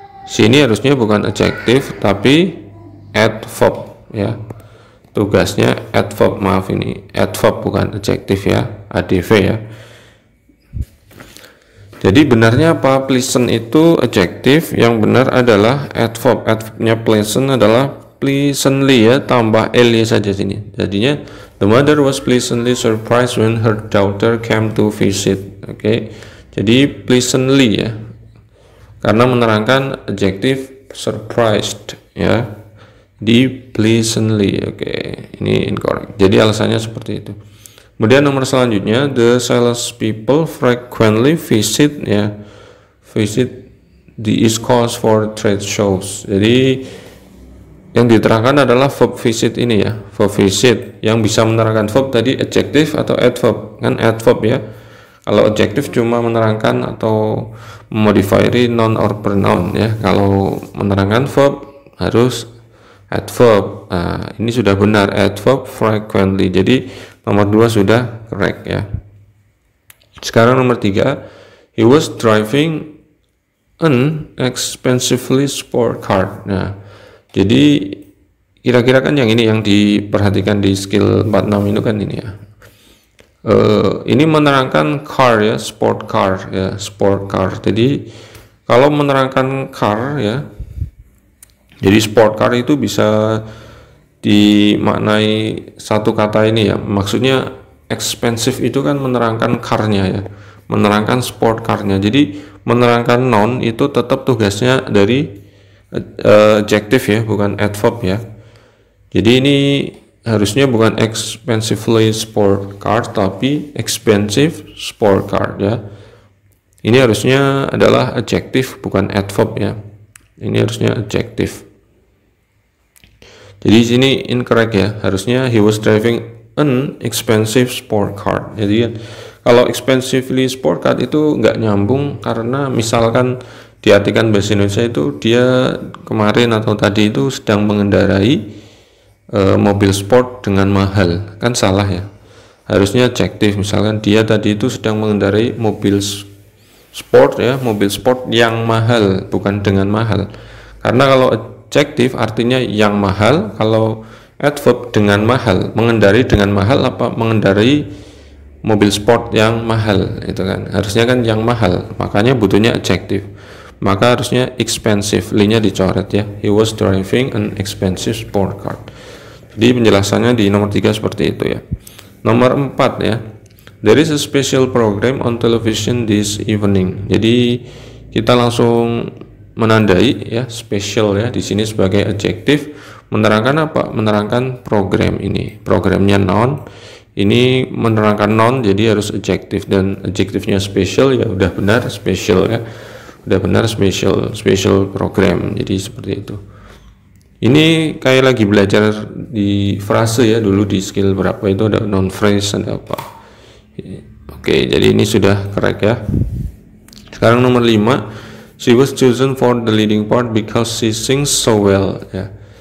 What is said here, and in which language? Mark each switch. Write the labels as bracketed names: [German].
[Indonesian] Sini harusnya bukan adjektif tapi adverb ya. Tugasnya adverb, maaf ini adverb bukan adjektif ya, adv ya. Jadi benarnya apa? Pleasant itu adjektif, yang benar adalah adverb. Adverbnya pleasant adalah pleasantly ya, tambah ly saja sini. Jadinya [English] the mother was pleasantly surprised when her daughter came to visit. [Indonesian] Oke. Jadi pleasantly ya. Karena menerangkan adjektif surprised ya. Di pleasantly. Oke. Ini incorrect. Jadi alasannya seperti itu. Kemudian nomor selanjutnya, [English] the sales people frequently visit ya. Visit the East Coast for trade shows. [Indonesian] Jadi yang diterangkan adalah verb visit ini ya, verb visit yang bisa menerangkan verb tadi adjektif atau adverb, kan adverb ya. Kalau adjektif cuma menerangkan atau [English] modifier noun or pronoun [Indonesian] ya. Kalau menerangkan verb harus adverb. Nah, ini sudah benar, adverb frequently. Jadi nomor 2 sudah correct ya. Sekarang nomor 3, [English] he was driving an expensively sport car. [Indonesian] Nah, jadi kira-kira kan yang ini yang diperhatikan di skill 46 itu kan ini ya. Ini menerangkan car ya, sport car ya, sport car. Jadi kalau menerangkan car ya, jadi sport car itu bisa dimaknai satu kata ini ya. Maksudnya expensive itu kan menerangkan car-nya ya, menerangkan sport car-nya. Jadi menerangkan noun itu tetap tugasnya dari adjektif ya, bukan adverb ya. Jadi ini harusnya bukan [English] expensively sport car [Indonesian] tapi [English] expensive sport car [Indonesian] ya. Ini harusnya adalah adjektif bukan adverb ya. Ini harusnya adjektif. Jadi sini incorrect ya. Harusnya [English] he was driving an expensive sport car. [Indonesian] Jadi kalau expensively sport car itu nggak nyambung karena misalkan diartikan bahasa Indonesia itu dia kemarin atau tadi itu sedang mengendarai mobil sport dengan mahal, kan salah ya. Harusnya adjektif, misalkan dia tadi itu sedang mengendarai mobil sport ya, mobil sport yang mahal, bukan dengan mahal. Karena kalau adjektif artinya yang mahal, kalau adverb dengan mahal, mengendarai dengan mahal apa? Mengendarai mobil sport yang mahal, itu kan harusnya kan yang mahal, makanya butuhnya adjektif. Maka harusnya expensive, nya dicoret ya. [English] He was driving an expensive sport car. [Indonesian] Jadi penjelasannya di nomor 3 seperti itu ya. Nomor 4 ya. [English] There is a special program on television this evening. [Indonesian] Jadi kita langsung menandai ya special ya di sini sebagai adjektif, menerangkan apa? Menerangkan program ini. Programnya noun. Ini menerangkan noun jadi harus adjektif, dan adjektifnya special ya udah benar special ya. Udah benar special program. Jadi seperti itu. Ini kayak lagi belajar di frase ya, dulu di skill berapa itu ada noun phrase, ada apa. Oke, jadi ini sudah correct ya. Sekarang nomor 5, [English] she was chosen for the leading part because she sings so well ya.